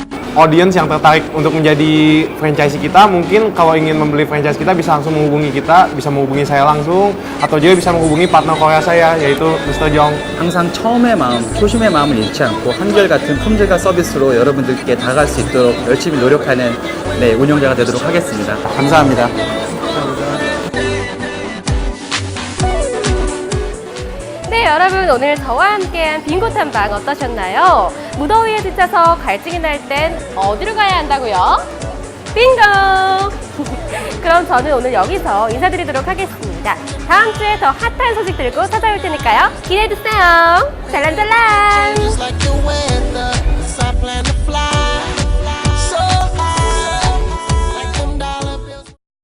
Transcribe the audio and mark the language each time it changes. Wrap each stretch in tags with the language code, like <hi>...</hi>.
<id>Audience yang tertarik untuk menjadi franchise kita, mungkin kalau ingin membeli franchise kita bisa langsung menghubungi kita, bisa menghubungi saya langsung, atau juga bisa menghubungi partner Korea saya, yaitu Mr. Jong.</id> <ko>항상 처음의 마음, 초심의 마음을 잃지 않고 한결같은 품질과 서비스로 여러분들께 다가갈 수 있도록 열심히 노력하는 운영자가 되도록 하겠습니다. 감사합니다. 네, 여러분, 오늘 저와 함께한 빙고 탐방 어떠셨나요? 무더위에 지쳐서 갈증이 날 땐 어디로 가야 한다고요? 빙고! 그럼 저는 오늘 여기서 인사드리도록 하겠습니다. 다음 주에 더 핫한 소식 들고 찾아올 테니까요. 기대해주세요. 잘란잘란!</ko> <en>Just like the weather, so I plan to fly so high, like them dollar bills.</en>